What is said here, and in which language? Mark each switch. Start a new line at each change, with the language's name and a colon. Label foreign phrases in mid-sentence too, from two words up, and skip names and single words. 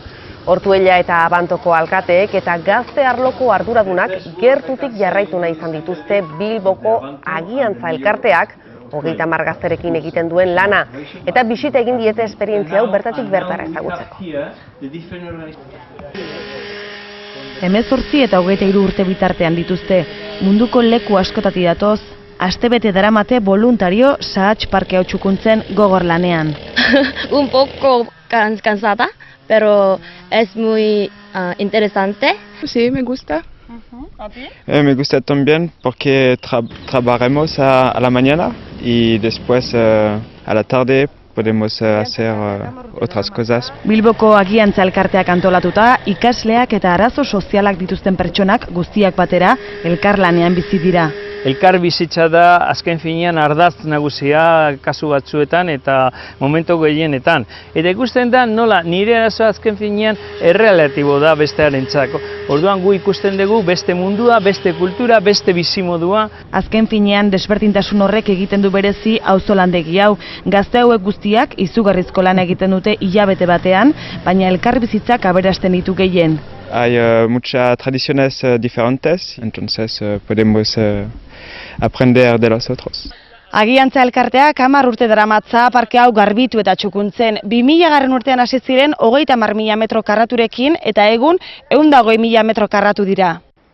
Basque: Ortuella eta Abantoko alkateek eta gazte arloko arduradunak gertutik jarraitu nahi izan dituzte Bilboko Agiantza elkarteak 30 gazterekin egiten duen lana, eta bisita egin diete esperientzia hau bertatik bertara ezagutzeko. 18 eta 23 urte bitartean dituzte, munduko leku askotati datoz, astebete daramate voluntario Sahats parke hau txukuntzen gogor lanean.
Spanish: Un poco cansada, pero es muy interesante. Sí, me gusta. ¿A ti? Me gusta también porque trabajaremos a la mañana y después a la tarde podemos hacer otras cosas.
Basque: Bilboko Agiantza elkarteak antolatuta, ikasleak eta arazo sozialak dituzten pertsonak guztiak batera elkarlanean bizi dira. Elkar bizitza da azken finean ardaz nagusia kasu batzuetan eta momentu gehienetan. Eta ikusten da nola nire arazoa azken finean errelatibo da bestearentzako. Orduan gu ikusten dugu beste mundua, beste kultura, beste bizimodua. Azken finean desberdintasun horrek egiten du berezi auzolandegi hau. Gazte hauek guztiak izugarrizko lan egiten dute hilabete batean, baina elkar bizitzak aberasten ditu gehien.
Spanish: Hay muchas tradiciones diferentes, entonces podemos aprender de los otros.
Basque: Agiantza elkarteak 10 urte daramatza parke hau garbitu eta txukuntzen. 2000 urtean hasi ziren 30.000 metro karraturekin eta egun 120.000 metro karratu dira.